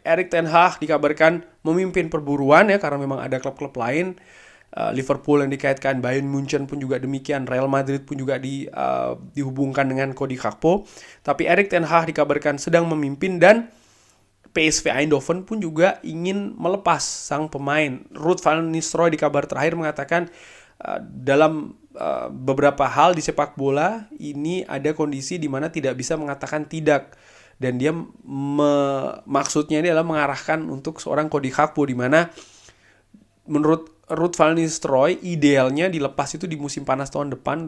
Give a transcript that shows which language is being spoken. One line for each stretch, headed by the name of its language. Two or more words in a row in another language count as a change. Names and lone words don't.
Indonesian: Erik ten Hag dikabarkan memimpin perburuan ya, karena memang ada klub-klub lain, Liverpool yang dikaitkan, Bayern Munchen pun juga demikian, Real Madrid pun juga dihubungkan dengan Cody Gakpo. Tapi Erik ten Hag dikabarkan sedang memimpin, dan PSV Eindhoven pun juga ingin melepas sang pemain. Ruud van Nistelrooy di kabar terakhir mengatakan dalam beberapa hal di sepak bola ini ada kondisi di mana tidak bisa mengatakan tidak, dan dia maksudnya ini adalah mengarahkan untuk seorang Cody Gakpo, di mana menurut Ruud van Nistelrooy idealnya dilepas itu di musim panas tahun depan.